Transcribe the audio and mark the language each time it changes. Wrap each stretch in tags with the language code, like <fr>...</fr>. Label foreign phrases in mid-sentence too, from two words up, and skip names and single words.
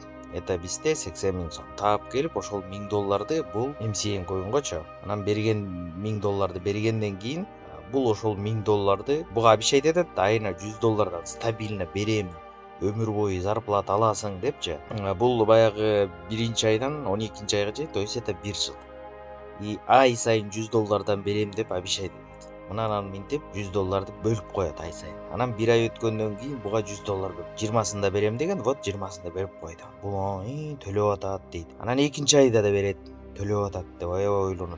<ky>Это бизде 80 миң сом. Таап келип ошол $1000 бул MCN Coin'гочу. Анан берген $1000 бергенден кийин бул ошол $1000 буга обещать этет, айына $100 стабильно берем, өмүр бою зарплата аласың депчи. Бул баягы биринчи айдан 12-нчи айга чейин,</ky> <ru>то есть это 1 жыл.</ru> <ky>И ай сайын $100 берем деп обещать этет. Мынанан минтип $100 бөлүп коет ай сайын. Анан 1 ай өткөндөн кийин буга $100 бөлүп 20-сында берем деген, вот 20-сында берип койду. Бул төлөп атат дейт. Анан экинчи айда да берет, төлөп атат деп аябай ойлонот.</ky>